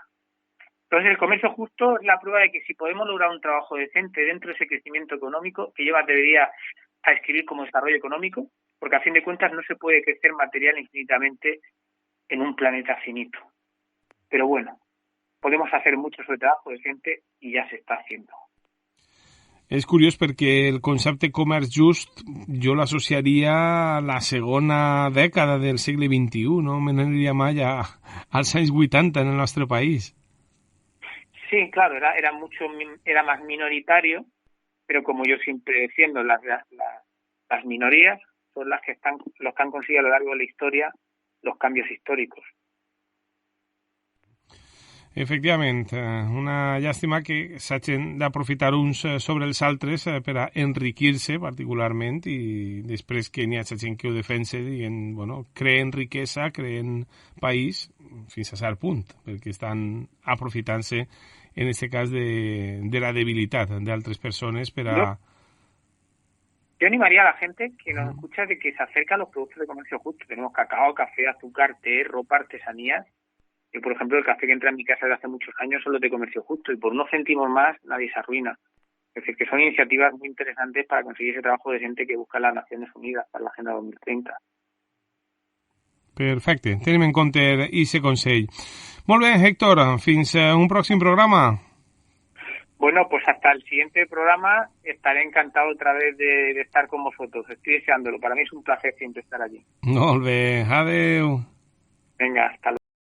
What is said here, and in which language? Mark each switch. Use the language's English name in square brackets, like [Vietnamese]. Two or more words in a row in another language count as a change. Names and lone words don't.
[Spanish] Entonces, el comercio justo es la prueba de que si podemos lograr un trabajo decente dentro de ese crecimiento económico, que yo me atrevería a escribir como desarrollo económico, porque a fin de cuentas no se puede crecer material infinitamente en un planeta finito. Pero bueno, podemos hacer mucho sobre trabajo decente y ya se está haciendo. [Catalan] És curiós perquè el concepte comerç just jo l'associaria a la segona dècada del segle XXI, no me n'aniria mai als anys 80 en el nostre país. [Spanish] Sí, claro, era más minoritario, pero como yo siempre defiendo, las minorías son los que han conseguido a lo largo de la historia los cambios históricos. [Catalan] Efectivament, una llàstima que s'hagin d'aprofitar uns sobre els altres per a enriquir-se particularment i després que n'hi hagi gent que ho defensa dient, bueno, creen riquesa, creen país, fins a cert punt, perquè estan aprofitant-se en aquest cas de la debilitat d'altres persones per a... [Spanish] Yo animaría a la gente que nos escucha de que se acerque a los productos de comercio justo. Tenemos cacao, café, azúcar, té, ropa, artesanías. Yo, por ejemplo, el café que entra en mi casa desde hace muchos años son los de comercio justo y por unos céntimos más nadie se arruina. Es decir, que son iniciativas muy interesantes para conseguir ese trabajo de gente que busca las Naciones Unidas para la Agenda 2030. [Catalan] Perfecte, tenim en compte aquest consell. Molt bé, Héctor, fins a un pròxim programa. [Spanish] Bueno, pues hasta el siguiente programa estaré encantado otra vez de estar con vosotros. Estoy deseándolo. Para mí es un placer siempre estar allí. [Catalan] Molt bé, adeu. [Spanish] Venga, hasta luego.